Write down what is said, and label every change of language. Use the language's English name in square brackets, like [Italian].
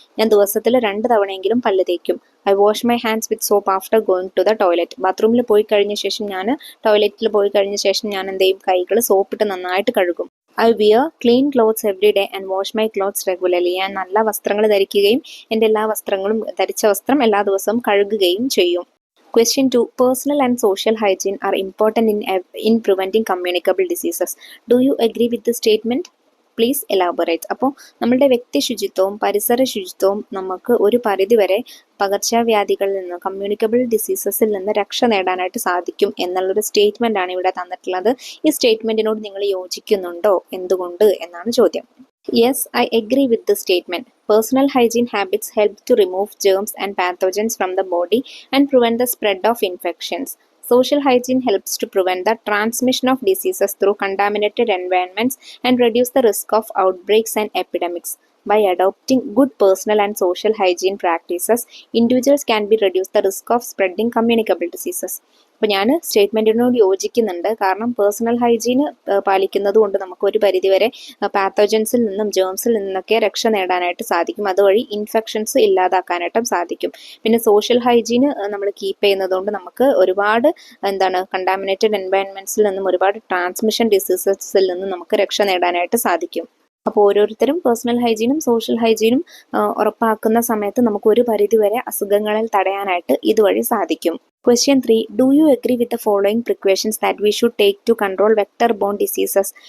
[Malayalam] ഞാൻ ദിവസത്തിൽ 2 തവണയെങ്കിലും പല്ല് തേക്കും. [English] I wash my hands with soap after going to the toilet. [Malayalam] ബാത്റൂമിൽ പോയി കഴിഞ്ഞ ശേഷം ടോയ്ലറ്റിൽ പോയി കഴിഞ്ഞ ശേഷം ഞാൻ എന്ത് ചെയ്യും? കൈകൾ സോപ്പിട്ട് നന്നായിട്ട് കഴുകും. [English] I wear clean clothes every day and wash my clothes regularly. [Malayalam] ഞാൻ നല്ല വസ്ത്രങ്ങൾ ധരിക്കുകയും എൻ്റെ എല്ലാ വസ്ത്രങ്ങളും ധരിച്ച വസ്ത്രം എല്ലാ ദിവസവും കഴുകുകയും ചെയ്യും. [English] Question 2. Personal and social hygiene are important in preventing communicable diseases. Do you agree with the statement? Please elaborate. [Malayalam] അപ്പോൾ നമ്മളുടെ വ്യക്തി ശുചിത്വവും പരിസര ശുചിത്വവും നമുക്ക് ഒരു പരിധിവരെ പകർച്ചവ്യാധികളിൽ നിന്ന്, കമ്മ്യൂണിക്കബിൾ ഡിസീസസിൽ നിന്ന് രക്ഷ നേടാനായിട്ട് സാധിക്കും എന്നുള്ളൊരു സ്റ്റേറ്റ്മെൻ്റ് ആണ് ഇവിടെ തന്നിട്ടുള്ളത്. ഈ സ്റ്റേറ്റ്മെൻറ്റിനോട് നിങ്ങൾ യോജിക്കുന്നുണ്ടോ? എന്തുകൊണ്ട് എന്നാണ് ചോദ്യം. [English] Yes, I agree with the statement. Personal hygiene habits help to remove germs and pathogens from the body and prevent the spread of infections. Social hygiene helps to prevent the transmission of diseases through contaminated environments and reduce the risk of outbreaks and epidemics. By adopting good personal and social hygiene practices, individuals can be reduce the risk of spreading communicable diseases. [Malayalam] അപ്പോൾ ഞാൻ സ്റ്റേറ്റ്മെൻറ്റിനോട് യോജിക്കുന്നുണ്ട്. കാരണം personal hygiene പാലിക്കുന്നത് കൊണ്ട് നമുക്ക് ഒരു പരിധിവരെ പാത്തോജൻസിൽ നിന്നും ജേംസിൽ നിന്നൊക്കെ രക്ഷ നേടാനായിട്ട് സാധിക്കും. അതുവഴി ഇൻഫെക്ഷൻസ് ഇല്ലാതാക്കാനായിട്ടും സാധിക്കും. പിന്നെ സോഷ്യൽ ഹൈജീൻ നമ്മൾ കീപ്പ് ചെയ്യുന്നത് കൊണ്ട് നമുക്ക് ഒരുപാട് കണ്ടാമിനേറ്റഡ് എൻവയൺമെൻറ്റ്സിൽ നിന്നും ഒരുപാട് ട്രാൻസ്മിഷൻ ഡിസീസസിൽ നിന്നും നമുക്ക് രക്ഷ നേടാനായിട്ട് സാധിക്കും. അപ്പോൾ ഓരോരുത്തരും പേഴ്സണൽ ഹൈജീനും സോഷ്യൽ ഹൈജീനും ഉറപ്പാക്കുന്ന സമയത്ത് നമുക്ക് ഒരു പരിധിവരെ അസുഖങ്ങളിൽ തടയാനായിട്ട് ഇതുവഴി സാധിക്കും. [English] Question 3. Do you agree with the following precautions that we should take to control vector-borne diseases?